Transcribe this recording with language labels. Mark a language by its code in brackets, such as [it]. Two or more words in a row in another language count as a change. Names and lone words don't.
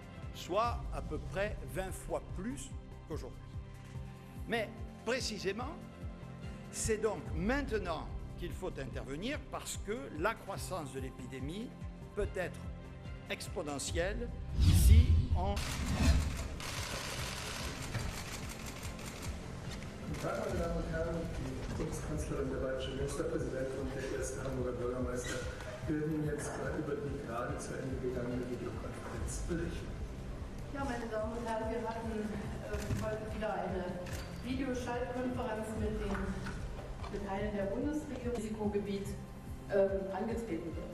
[fr] soit à peu près 20 fois plus qu'aujourd'hui. Mais précisément, c'est donc maintenant qu'il faut intervenir parce que la croissance de l'épidémie peut être exponentielle si on... [de] Guten Tag, meine Damen und Herren, die Bundeskanzlerin, der bayerische Ministerpräsident und der erste Hamburger Bürgermeister werden jetzt über die gerade zu Ende gegangene Videokonferenz berichten. Ja, meine Damen und Herren, wir hatten heute wieder eine Videoschaltkonferenz mit einem der Bundesregierung Risikogebiet angetreten wird.